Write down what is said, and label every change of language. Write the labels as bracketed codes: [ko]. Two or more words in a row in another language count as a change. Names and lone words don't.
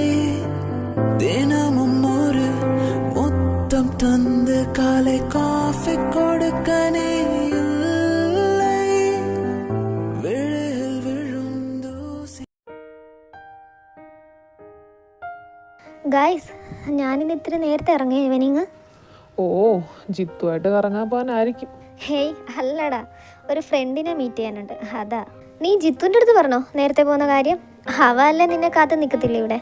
[ta] தினமும் ஒரு முத்தம் தந்து காலை காஃபி கொடுக்க நீ இல்லை. விழில் விழும் தூசி. [ml] ഗൈസ്, ഞാനിന്ന് ഇത്തിരി നേരത്തെ ഇറങ്ങിയ ഈവനിങ്. ഓ, ജിത്തുവായിട്ട് കറങ്ങാൻ പോകാനായിരിക്കും. ഹേയ് അല്ലടാ, ഒരു ഫ്രണ്ടിനെ മീറ്റ് ചെയ്യാനുണ്ട്, അതാ. നീ ജിത്തുവിൻ്റെ അടുത്ത് പറഞ്ഞോ നേരത്തെ പോകുന്ന കാര്യം? അവ അല്ലേ നിന്നെ കാത്ത് നിൽക്കത്തില്ല ഇവിടെ?